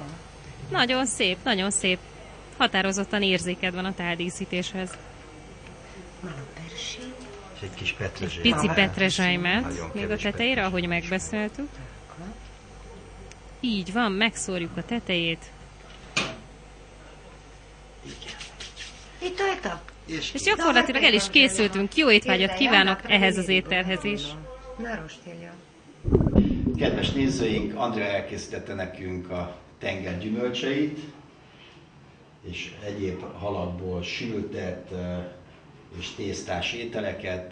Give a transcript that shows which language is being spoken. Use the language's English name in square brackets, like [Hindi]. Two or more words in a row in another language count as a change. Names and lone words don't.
[Hungarian] Nagyon szép, nagyon szép. Határozottan érzéked van a táldíszítéshez. [Croatian] Malo peršin. [Hungarian] És egy kis petrezsely. Pici petrezselymet Nagyon még a kevés tetejére, ahogy petrezsely. megbeszéltük. Így van, megszórjuk a tetejét. [Croatian] I to je to. [Hungarian] És gyakorlatilag el is készültünk. Jó étvágyat kívánok ehhez az ételhez is. [Croatian] Na rostilja. [Hungarian] Kedves nézőink, Andrea elkészítette nekünk a tenger gyümölcseit, és egyéb halakból sültet és tésztás ételeket.